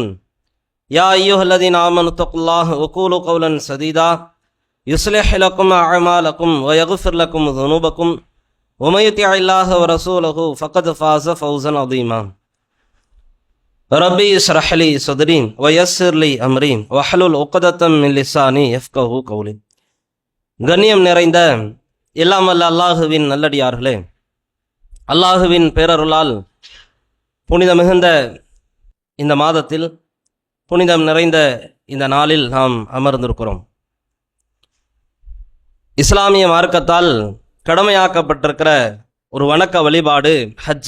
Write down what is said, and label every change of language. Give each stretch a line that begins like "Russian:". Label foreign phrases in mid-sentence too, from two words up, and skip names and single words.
Arabic: يا أيها الذين آمنوا اتقوا الله وقولوا قولا سديدا يصلح لكم أعمالكم ويغفر لكم ذنوبكم ومن يطع الله ورسوله فقد فاز فوزا عظيما. ربي اشرح لي صدري ويسر لي أمري واحلل عقدة من لساني يفقهوا قولي.
Tamil: கண்ணியம் நிறைந்த எல்லாம் வல்ல அல்லாஹுவின் நல்லடியார்களே, அல்லாஹுவின் பேரருளால் புனித மிகுந்த இந்த மாதத்தில், புனிதம் நிறைந்த இந்த நாளில் நாம் அமர்ந்திருக்கிறோம். இஸ்லாமிய மார்க்கத்தால் கடமையாக்கப்பட்டிருக்கிற ஒரு வணக்க வழிபாடு ஹஜ்.